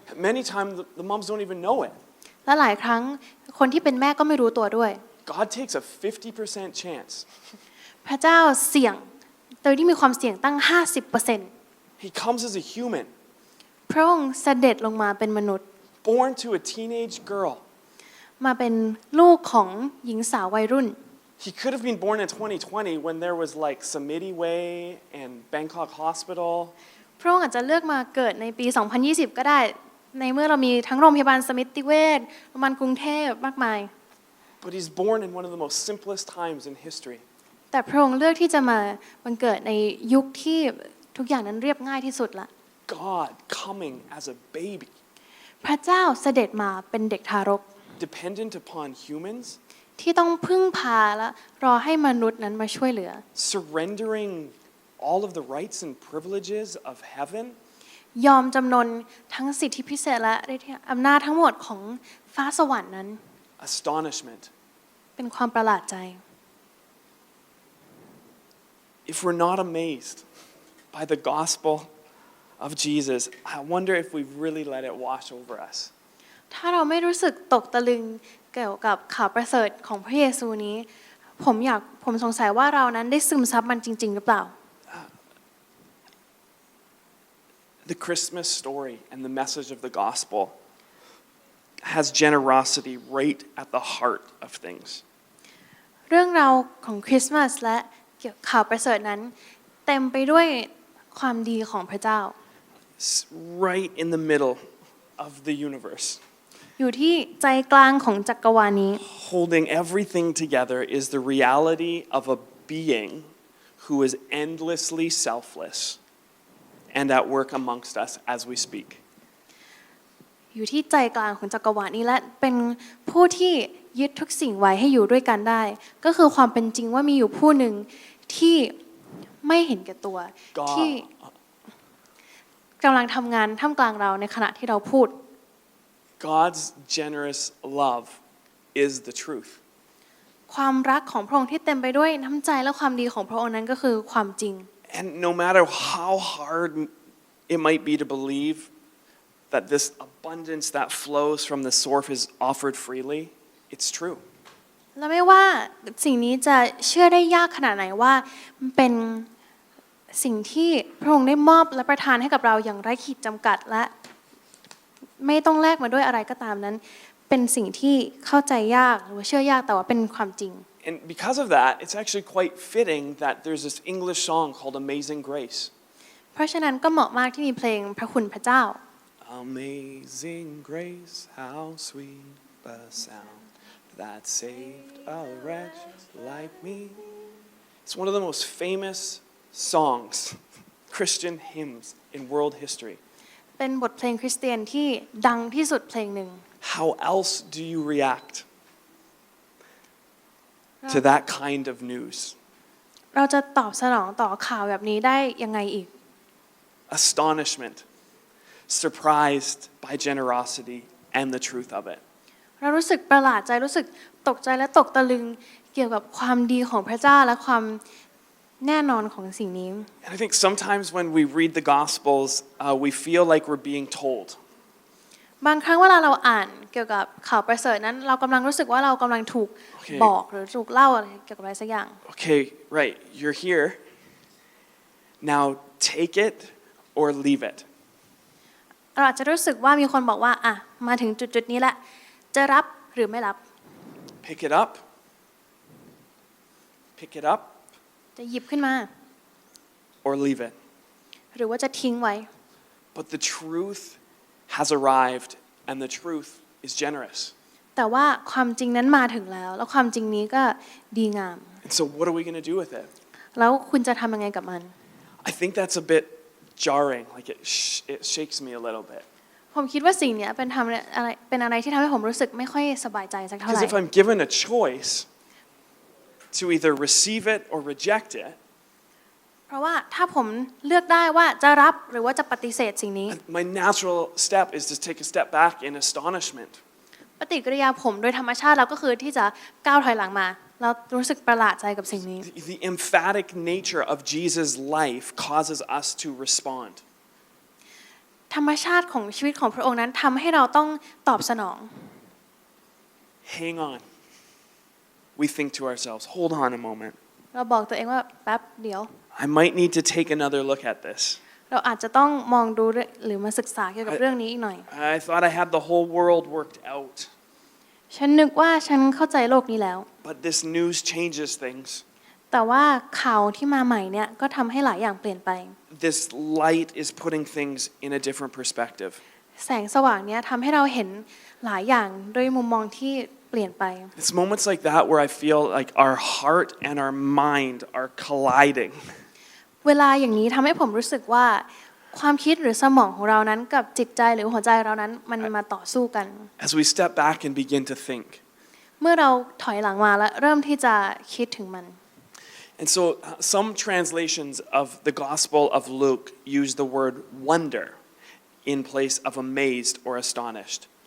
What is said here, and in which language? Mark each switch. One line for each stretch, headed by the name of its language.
English: Many times the moms don't even know it.
Thai: และหลายครั้งคนที่เป็นแม่ก็ไม่รู้ตัวด้วย
English: God takes a 50% chance.
Thai: พระเจ้าเสี่ยงโดยที่มีความเสี่ยงตั้ง 50%
English: He comes as a human,
Thai: พระองค์เสด็จลงมาเป็นมนุษย์
English: born to a teenage girl.
Thai: มาเป็นลูกของหญิงสาววัยรุ่น
English: He could have been born in 2020 when there was like Samiti Way and Bangkok Hospital.
Thai: พระองค์อาจจะเลือกมาเกิดในปี 2020 ก็ได้ในเมื่อเรามีทั้งโรงพยาบาลสมิติเวชโรงพยาบาลกรุงเทพมากมาย
English: But he's born in one of the most simplest times in history.
Thai: แต่พระองค์เลือกที่จะมาบังเกิดในยุคที่ทุกอย่างนั้นเรียบง่ายที่สุดละ
English: God coming as a baby,
Thai: พระเจ้าเสด็จมาเป็นเด็กทารก
English: dependent upon humans,
Thai: ที่ต้องพึ่งพาและรอให้มนุษย์นั้นมาช่วยเหลือ
English: surrendering all of the rights and privileges of heaven.
Thai: ยอมจำนนทั้งสิทธิพิเศษและอำนาจทั้งหมดของฟ้าสวรรค์นั้น
English: Astonishment.
Thai: เป็นความประหลาดใจ
English: If we're not amazed by the gospel of Jesus, I wonder if we've really let it wash over us.
Thai: ถ้าเราไม่รู้สึกตกตะลึงเกี่ยวกับข่าวประเสริฐของพระเยซูนี้ผมสงสัยว่าเรานั้นได้ซึมซับมันจริงๆหรือเปล่า
English: The Christmas story and the message of the gospel has generosity right at the heart of things.
Thai: เรื่องราวของคริสต์มาสและเกี่ยวกับข่าวประเสริฐนั้นเต็มไปด้วยความดีของพระเจ้า
English: right in the middle of the universe.
Thai: อยู่ที่ใจกลางของจักรวาลนี้
English: Holding everything together is the reality of a being who is endlessly selfless and at work amongst us as we speak.
Thai: อยู่ที่ใจกลางของจักรวาลนี้และเป็นผู้ที่ยึดทุกสิ่งไว้ให้อยู่ด้วยกันได้ก็คือความเป็นจริงว่ามีอยู่ผู้หนึ่งที่ไม่เห็นแก่ตัวที่กำลังทำงานท่ามกลางเราในขณะที่เราพูด
English: God's generous love is the truth.
Thai: ความรักของพระองค์ที่เต็มไปด้วยน้ำใจและความดีของพระองค์นั้นก็คือความจริง
English: And no matter how hard it might be to believe that this abundance that flows from the source is offered freely, it's true.
Thai: และไม่ว่าสิ่งนี้จะเชื่อได้ยากขนาดไหนว่ามันเป็นสิ่งที่พระองค์ได้มอบและประทานให้กับเราอย่างไร้ขีดจำกัดและไม่ต้องแลกมาด้วยอะไรก็ตามนั้นเป็นสิ่งที่เข้าใจยากหรือว่าเชื่อยากแต่ว่าเป็นความจริง
English: And because of that, it's actually quite fitting that there's this English song called Amazing Grace.
Thai: เพราะฉะนั้นก็เหมาะมากที่มีเพลงพระคุณพระเจ้า
English: Amazing grace, how sweet the sound that saved a wretch like me. It's one of the most famous songs, Christian hymns in world history.
Thai: เป็นบทเพลงคริสเตียนที่ดังที่สุดเพลงหนึ่ง
English: How else do you react to that kind of news?
Thai: เราจะตอบสนองต่อข่าวแบบนี้ได้ยังไงอีก
English: Astonishment, surprised by generosity and the truth of it.
Thai: เรารู้สึกประหลาดใจรู้สึกตกใจและตกตะลึงเกี่ยวกับความดีของพระเจ้าและความแน่นอนของสิ่งนี้
English: And I think sometimes when we read the Gospels, we feel like we're being told.
Thai: บางครั้งเวลาเราอ่านเกี่ยวกับข่าวประเสริฐนั้นเรากำลังรู้สึกว่าเรากำลังถูกบอกหรือถูกเล่าอะไรเกี่ยวกับอะไรสักอย่าง
English: Okay, right, you're here. Now take it or leave it.
Thai: เราอาจจะรู้สึกว่ามีคนบอกว่าอ่ะมาถึงจุดนี้แหละจะรับหรือไม่รับ
English: Pick it up. Pick it up
Thai: จะหยิบขึ้นมา
English: or leave it.
Thai: หรือว่าจะทิ้งไว้
English: But the truth has arrived and the truth is generous.
Thai: แต่ว่าความจริงนั้นมาถึงแล้วแล้วความจริงนี้ก็ดีงาม
English: And so what are we going to do with it?
Thai: แล้วคุณจะทำยังไงกับมัน
English: I think that's a bit jarring, like it shakes me a little bit.
Thai: ผมคิดว่าสิ่งนี้เป็นอะไรที่ทำให้ผมรู้สึกไม่ค่อยสบายใจสักเท่าไหร่
English: Because if I'm given a choice to either receive it or reject it,
Thai: เพราะว่าถ้าผมเลือกได้ว่าจะรับหรือว่าจะปฏิเสธสิ่งนี้
English: my natural step is to take a step back in astonishment.
Thai: ปฏิกิริยาผมโดยธรรมชาติแล้วก็คือที่จะก้าวถอยหลังมาแล้วรู้สึกประหลาดใจกับสิ่งนี้
English: The emphatic nature of Jesus' life causes us to respond.
Thai: ธรรมชาติของชีวิตของพระองค์นั้นทำให้เราต้องตอบสนอง
English: Hang on. We think to ourselves, hold on a moment.
Thai: เราบอกตัวเองว่าแป๊บเดียว
English: I might need to take another look at this.
Thai: เราอาจจะต้องมองดูหรือมาศึกษาเกี่ยวกับเรื่องนี้อีกหน่อย
English: I thought I had the whole world worked out.
Thai: ฉันนึกว่าฉันเข้าใจโลกนี้แล้ว
English: But this news changes things.
Thai: แต่ว่าข่าวที่มาใหม่เนี่ยก็ทำให้หลายอย่างเปลี่ยนไป
English: This light is putting things in a different perspective.
Thai: แสงสว่างเนี่ยทำให้เราเห็นหลายอย่างด้วยมุมมองที่เปลี่ยนไป
English: It's moments like that where I feel like our heart and our mind are colliding.
Thai: เวลาอย่างนี้ทำให้ผมรู้สึกว่าความคิดหรือสมองของเรานั้นกับจิตใจหรือหัวใจเรานั้นมันมาต่อสู้กัน
English: As we step back and begin to think.
Thai: เมื่อเราถอยหลังมาและเริ่มที่จะคิดถึงมัน
English: And so some translations of the Gospel of Luke use the word wonder in place of amazed or astonished.